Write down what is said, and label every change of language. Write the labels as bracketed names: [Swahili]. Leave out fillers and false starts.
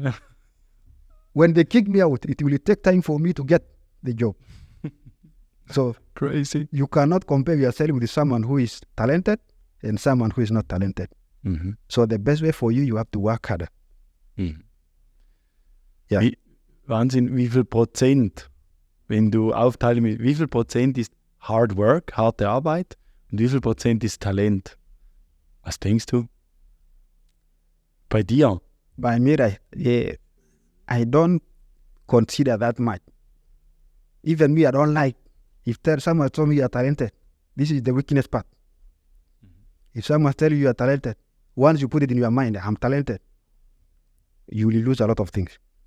[English] Yeah. when they kick me out, it will take time for me to get the job. So Crazy. you cannot compare yourself with someone who is talented and someone who is not talented. Mhm. So the best way for you, you have to work harder. Mhm. [German] Ja. Wahnsinn, wie viel Prozent, wenn du aufteilen willst, wie viel Prozent ist Hard Work, harte Arbeit und wie viel Prozent ist Talent? Was denkst du? Bei dir? [English] By me, I don't consider that much. Even me, I don't like. If someone told me you are talented, this is the weakness part. If someone tells you are talented, once you put it in your mind, I'm talented, you will lose a lot of things.